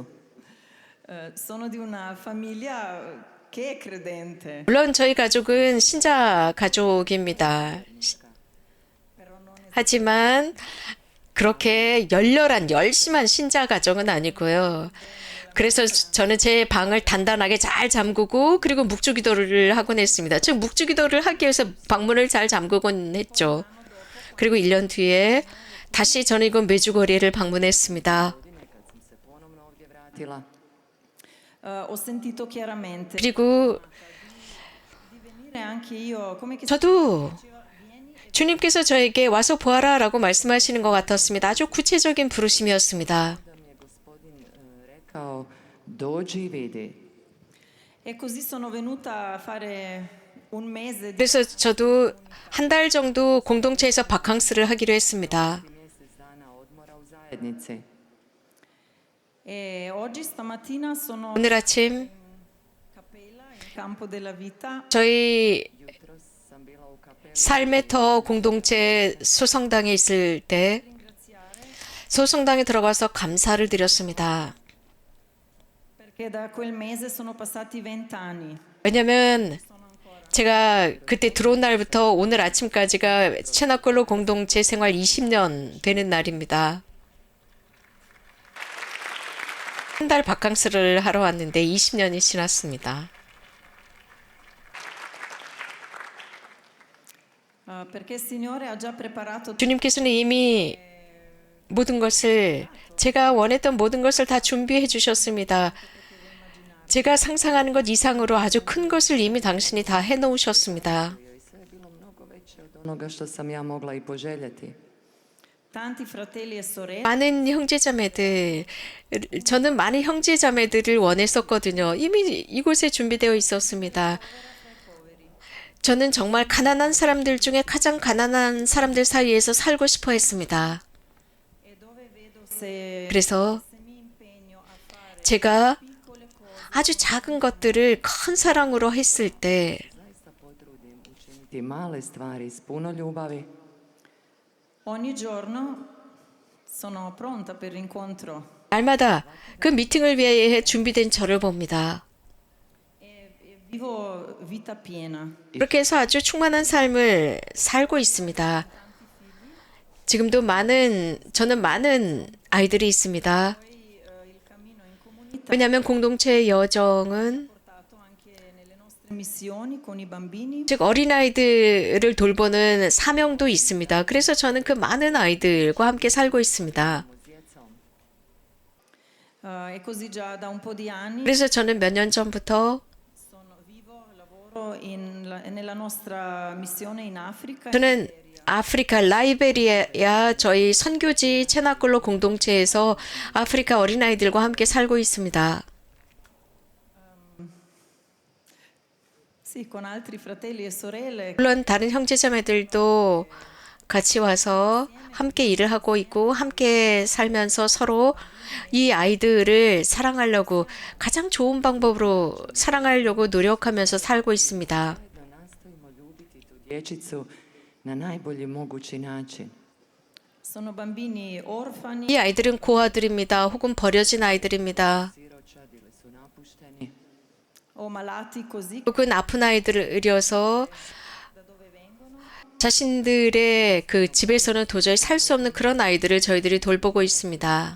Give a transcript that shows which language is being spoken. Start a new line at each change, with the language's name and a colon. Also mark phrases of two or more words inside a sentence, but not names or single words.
Italian: sono di una famiglia che è credente
Korean: 물론 저희 가족은 신자 가족입니다. 하지만 그렇게 열심한 신자 가정은 아니고요. 그래서 저는 제 방을 단단하게 잘 잠그고 그리고 묵주기도를 하곤 했습니다. 즉 묵주기도를 하기 위해서 방문을 잘 잠그곤 했죠. 그리고 1년 뒤에 다시 저는 이곳 메주거리를 방문했습니다.
Croatian: Kad sam se ponovno ovdje vratila,
Italian: ho sentito chiaramente
Korean: 그리고
Italian: di venire anche io come che
Korean: 저도 주님께서 저에게 와서 보아라라고 말씀하시는 것 같았습니다. 아주 구체적인 부르심이었습니다.
Croatian: da mi je Gospodin rekao dođi i vidi.
Italian: e così sono venuta a fare un mese di
Korean: 그래서 저도 한 달 정도 공동체에서 바캉스를 하기로 했습니다.
Croatian: Mjesec dana odmora u zajednici.
Italian: e oggi stamattina sono
Korean: 오늘 아침
Italian: Cappella in Campo della Vita
Korean: 저희
Croatian: Jutros sam bila u kapeli
Korean: 삶의 터 공동체 소성당에 있을 때 소성당에 들어가서 감사를 드렸습니다.
Italian: perché da quel mese sono passati 20 anni.
Korean: 왜냐면 제가 그때 들어온 날부터 오늘 아침까지가 체나콜로 공동체 생활 20년 되는 날입니다. 한 달 바캉스를 하러 왔는데 20년이 지났습니다.
Italian: Perché il Signore ha già preparato
Korean: 주님께서는 이미 모든 것을 제가 원했던 모든 것을 다 준비해 주셨습니다. 제가 상상하는 것 이상으로 아주 큰 것을 이미 당신이 다 해놓으셨습니다.
Croatian: i sve je bilo mnogo veće od onoga što sam ja mogla i poželjeti.
Italian: tanti fratelli e sorelle
Korean: 많은 형제자매들, 저는 많은 형제자매들을 원했었거든요. 이미 이곳에 준비되어 있었습니다. 저는 정말 가난한 사람들 중에 가장 가난한 사람들 사이에서 살고 싶어 했습니다.
Italian: e dove vedo se
Korean: 그래서
Italian: mi impegno a fare
Korean: 제가
Italian: piccole cose
Korean: 아주 작은 것들을 큰 사랑으로 했을 때
Croatian: Zaista potrudim učiniti male stvari s puno ljubavi.
Italian: ogni giorno sono pronta per l'incontro.
Korean: 날마다 그 미팅을 위해 준비된 저를 봅니다.
Italian: Vivo vita piena.
Korean: 그렇게 해서 아주 충만한 삶을 살고 있습니다. 지금도 저는 많은 아이들이 있습니다. 왜냐하면 공동체의 여정은
Italian: Portato anche nelle nostre missioni con i bambini.
Korean: 즉 어린아이들을 돌보는 사명도 있습니다. 그래서 저는 그 많은 아이들과 함께 살고 있습니다.
Italian: E così già da un po' di anni
Korean: 그래서 저는 몇 년 전부터
Italian: lavoro nella nostra missione in Africa.
Korean: 저는 아프리카 라이베리아 저희 선교지 체나콜로 공동체에서 아프리카 어린아이들과 함께 살고 있습니다.
Italian: Sì, con altri fratelli e sorelle.
Korean: 물론 다른 형제자매들도 같이 와서 함께 일을 하고 있고 함께 살면서 서로 이 아이들을 사랑하려고 가장 좋은 방법으로 사랑하려고 노력하면서 살고 있습니다.
Croatian: Nastojimo ljubiti tu dječicu na najbolji mogući način.
Italian: Sono bambini orfani.
Korean: 이 아이들은 고아들입니다. 혹은 버려진 아이들입니다.
Croatian: Siročadi ili su napušteni.
Italian: O malati così
Korean: 혹은 아픈 아이들이어서 자신들의 그 집에서는 도저히 살 수 없는 그런 아이들을 저희들이 돌보고 있습니다.